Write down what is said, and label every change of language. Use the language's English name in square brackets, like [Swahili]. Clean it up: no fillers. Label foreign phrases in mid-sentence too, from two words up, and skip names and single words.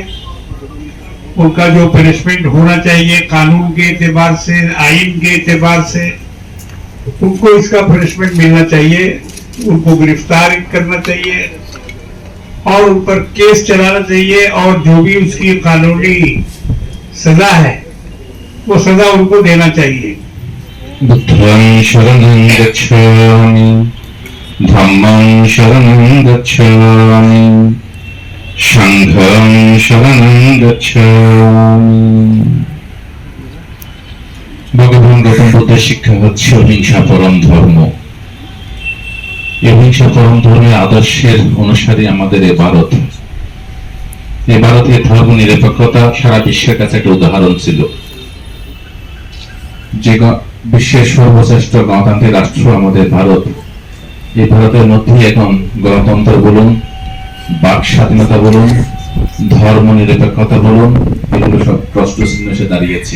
[Hindi] उनका जो पनिशमेंट होना चाहिए कानून के एतबार से, आइन के एतबार से, उनको इसका पनिशमेंट मिलना चाहिए, उनको गिरफ्तार करना चाहिए और उन पर केस चलाना चाहिए। और जो भी उसकी कानूनी सजा है वो सजा उनको देना चाहिए। [Pali] बुद्धं शरणं गच्छामि, धम्मं शरणं गच्छामि, संघं शरणं गच्छामि। [Bangla] भगवान गौतम बुद्धের শিক্ষা হচ্ছে অহিংসা পরম ধর্ম। এই অহিংসা পরম ধর্মের আদর্শের অনুসারী আমাদের এই ভারত, এই ভারতের ধর্ম নিরপেক্ষতা সারা বিশ্বের কাছে একটা উদাহরণ ছিল। যে বিশ্বের সর্বশ্রেষ্ঠ গণতান্ত্রিক রাষ্ট্র আমাদের ভারত, এই ভারতের মধ্যে এখন গণতন্ত্র বলুন, বাক স্বাধীনতা বলুন, ধর্ম নিরপেক্ষতা বলুন, এগুলো সব প্রশ্নচিহ্ন এসে দাঁড়িয়েছে।